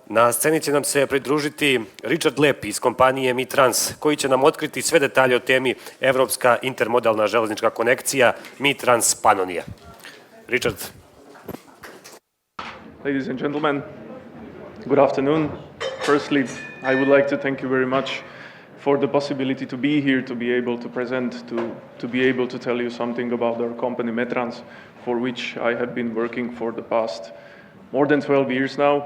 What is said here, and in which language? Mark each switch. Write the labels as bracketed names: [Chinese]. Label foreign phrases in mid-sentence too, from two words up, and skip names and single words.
[Serbian] Na sceni će nam se pridružiti Lepi iz kompanije METRANS, koji će nam otkriti sve detalje o temi Evropska intermodalna železnička konekcija METRANS Panonija. [English] Richard. Ladies and gentlemen, good afternoon. Firstly, I would like to thank you very much for the possibility to be here, to be able to present, to be able to tell you something about our company METRANS, for which I have been working for the past more than 12 years now.